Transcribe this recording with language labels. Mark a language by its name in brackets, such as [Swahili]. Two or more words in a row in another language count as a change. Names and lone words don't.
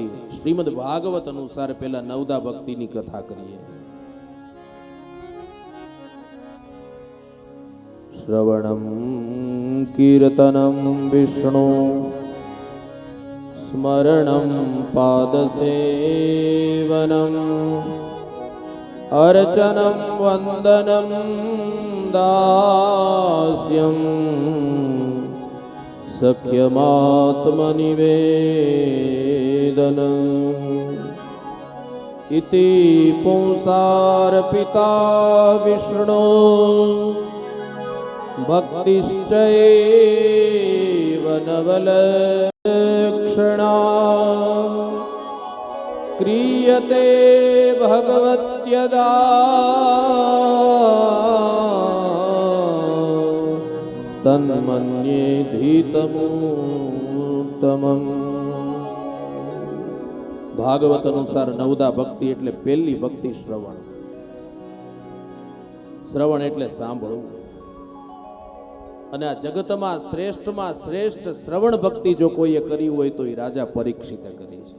[Gujarati] શ્રીમદ ભાગવત અનુસાર પેલા નવદા ભક્તિની કથા કરીએ. [Sanskrit] श्रवणम् कीर्तनम् विष्णु स्मरणम् पादसेवनम् अर्चनं वन्दनं दास्यं सख्यमात्मनिवेदनम् इति पुंसार्पिता विष्णो भक्तिश्चैव नवलक्षणा क्रियते भगवत्यदा तन्मन्येधीतमुत्तमम्। [Gujarati] ભાગવત અનુસાર નવદા ભક્તિ એટલે પહેલી ભક્તિ શ્રવણ. શ્રવણ એટલે સાંભળવું. અને આ જગતમાં શ્રેષ્ઠમાં શ્રેષ્ઠ શ્રવણ ભક્તિ જો કોઈએ કરી હોય તો એ રાજા પરીક્ષિતે કરી છે.